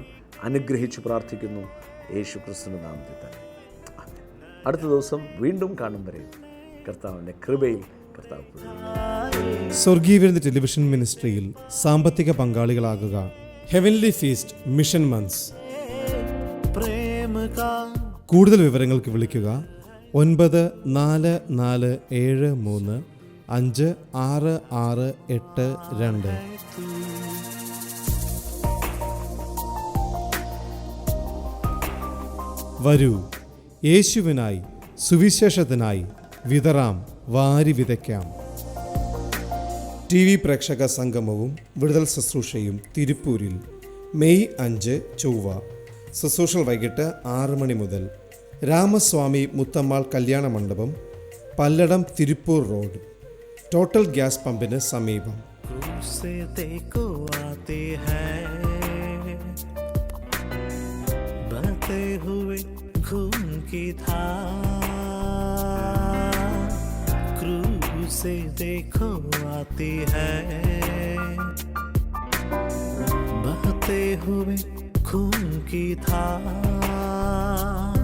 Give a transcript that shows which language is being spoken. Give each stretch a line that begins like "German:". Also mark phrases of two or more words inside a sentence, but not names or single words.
Malayalam: അനുഗ്രഹിച്ച് പ്രാർത്ഥിക്കുന്നു യേശു ക്രിസ്തുവിൻ്റെ നാമത്തിൽ തന്നെ. അടുത്ത ദിവസം വീണ്ടും കാണും വരെ കർത്താവിൻ്റെ കൃപയിൽ കർത്താവ്. സ്വർഗീയവിരുന്ന് ടെലിവിഷൻ മിനിസ്ട്രിയിൽ സാമ്പത്തിക പങ്കാളികളാകുക.
English: Heavenly Feast Mission Months.
Hindi: प्रेम का
Malayalam: കൂടുതൽ വിവരങ്ങൾക്ക് വിളിക്കുക 9443566682. വരൂ, യേശുവിനായി സുവിശേഷത്തിനായി വിതറാം, വാരി വിതയ്ക്കാം. TV പ്രേക്ഷക സംഗമവും വിടുതൽ ശുശ്രൂഷയും തിരുപ്പൂരിൽ മെയ് 5 ചൊവ്വ. ശുശ്രൂഷകൾ വൈകിട്ട് 6 മണി മുതൽ. രാമസ്വാമി മുത്തമ്മാൾ കല്യാണ മണ്ഡപം, പല്ലടം, തിരുപ്പൂർ റോഡ്, ടോട്ടൽ ഗ്യാസ് പമ്പിന് സമീപം.
Hindi: क्रूस से देखो आते हैं बहते हुए खून की धार। क्रूस से देखो आती है बहते हुए खून की धार।